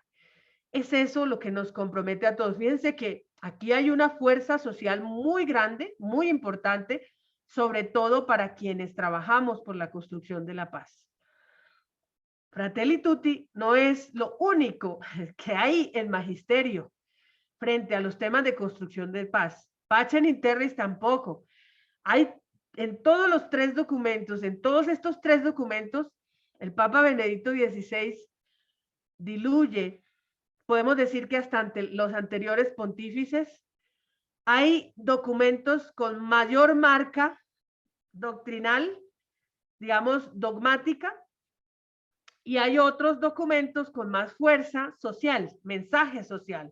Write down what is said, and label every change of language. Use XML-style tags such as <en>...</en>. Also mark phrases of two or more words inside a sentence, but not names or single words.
<es>Es eso lo que nos compromete a todos. Fíjense que aquí hay una fuerza social muy grande, muy importante, sobre todo para quienes trabajamos por la construcción de la paz. Fratelli Tutti no es lo único que hay en magisterio frente a los temas de construcción de paz. Pacem in Terris tampoco. Hay en todos los tres documentos, en todos estos tres documentos, el Papa Benedicto XVI diluye, podemos decir que hasta ante los anteriores pontífices, hay documentos con mayor marca doctrinal, digamos, dogmática, y hay otros documentos con más fuerza social, mensaje social.</es>